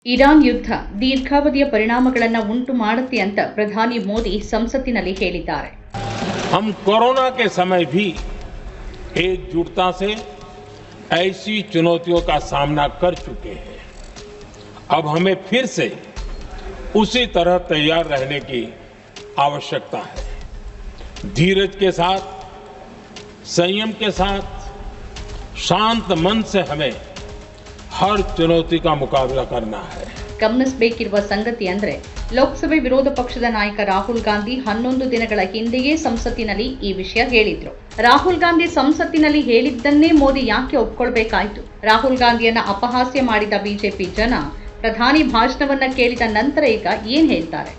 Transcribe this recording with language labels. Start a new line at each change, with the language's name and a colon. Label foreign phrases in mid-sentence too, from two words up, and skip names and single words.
Kannada: ಇರಾನ್ ಯುದ್ಧ ದೀರ್ಘಾವಧಿಯ ಪರಿಣಾಮಗಳನ್ನು ಉಂಟು ಮಾಡುತ್ತೆ ಅಂತ ಪ್ರಧಾನಿ ಮೋದಿ ಸಂಸತ್ತಿನಲ್ಲಿ ಹೇಳಿದ್ದಾರೆ.
Hindi: हम कोरोना के समय भी एकजुटता से ऐसी चुनौतियों का सामना कर चुके हैं. अब हमें फिर से उसी तरह तैयार रहने की आवश्यकता है. धीरज के साथ, संयम के साथ, शांत मन से हमें हर चुनौती का मुकाबला करना है.
Kannada: ಗಮನಿಸಬೇಕಿರುವ ಸಂಗತಿ ಅಂದ್ರೆ ಲೋಕಸಭೆ ವಿರೋಧ ಪಕ್ಷದ ನಾಯಕ ರಾಹುಲ್ ಗಾಂಧಿ 11 ದಿನಗಳ ಹಿಂದೆಯೇ ಸಂಸತ್ತಿನಲ್ಲಿ ಈ ವಿಷಯ ಹೇಳಿದ್ರು. ರಾಹುಲ್ ಗಾಂಧಿ ಸಂಸತ್ತಿನಲ್ಲಿ ಹೇಳಿದ್ದನ್ನೇ ಮೋದಿ ಯಾಕೆ ಒಪ್ಕೊಳ್ಬೇಕಾಯ್ತು? ರಾಹುಲ್ ಗಾಂಧಿಯನ್ನ ಅಪಹಾಸ್ಯ ಮಾಡಿದ ಬಿಜೆಪಿ ಜನ ಪ್ರಧಾನಿ ಭಾಷಣವನ್ನ ಕೇಳಿದ ನಂತರ ಈಗ ಏನ್ ಹೇಳ್ತಾರೆ?